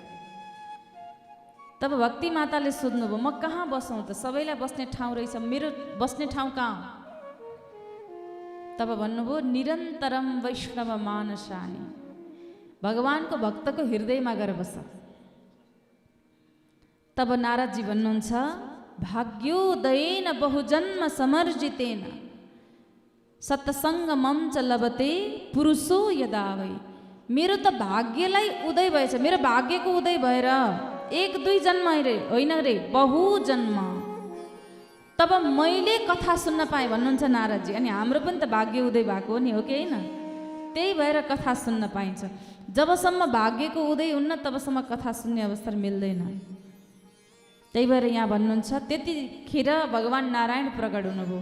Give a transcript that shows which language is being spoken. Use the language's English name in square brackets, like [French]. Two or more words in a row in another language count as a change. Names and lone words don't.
[Nepali] तब भक्ति माताले सोध्नुभयो म कहाँ बसौँ त? सबैलाई बस्ने ठाउँ रहेछ, मेरो बस्ने ठाउँ कहाँ? तब भन्नुभयो [Sanskrit] निरन्तरम वैष्णव मानसानी, [Nepali] भगवानको भक्तको हृदयमा गएर बस। तब नारदजी भन्नुहुन्छ [Sanskrit] भाग्योदयेन बहुजन्म समर्जितेन सत्सङ्गमं च लभते पुरुषो यदा वै। [Nepali] मेरो त भाग्यलाई उदय भएछ, मेरो भाग्यको उदय भएर एक दुई जन्म होइन रे, बहु जन्म। तब मैले कथा सुन्न पाएँ भन्नुहुन्छ नारदजी। अनि हाम्रो पनि त भाग्य उदय भएको हो नि, हो कि होइन? त्यही भएर कथा सुन्न पाइन्छ। जबसम्म भाग्यको उदय हुन्न तबसम्म कथा सुन्ने अवसर मिल्दैन। त्यही भएर यहाँ भन्नुहुन्छ त्यतिखेर भगवान नारायण प्रकट हुनुभयो।